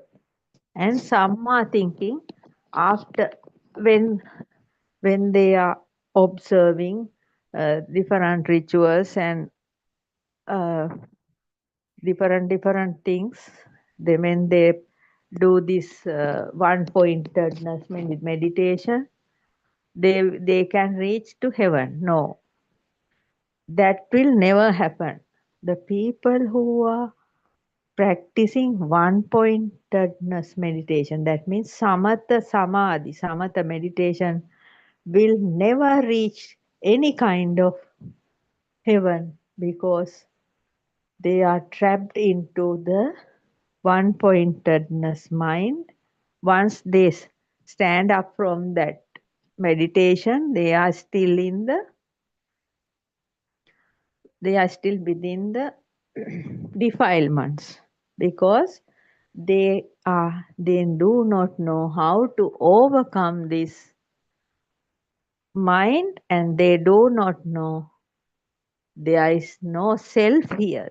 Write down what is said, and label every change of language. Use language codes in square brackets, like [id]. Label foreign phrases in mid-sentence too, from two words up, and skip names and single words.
[en] And some are thinking after when when they are observing different rituals and uh, different things, they when they do this one pointedness meditation, they can reach to heaven. No, that will never happen. The people who are practicing one pointedness meditation, that means [pi] samatha samadhi, [en] samatha meditation, will never reach any kind of heaven because they are trapped into the one pointedness mind. Once they stand up from that meditation, they are still within the defilements because they do not know how to overcome this mind, and they do not know there is no self here.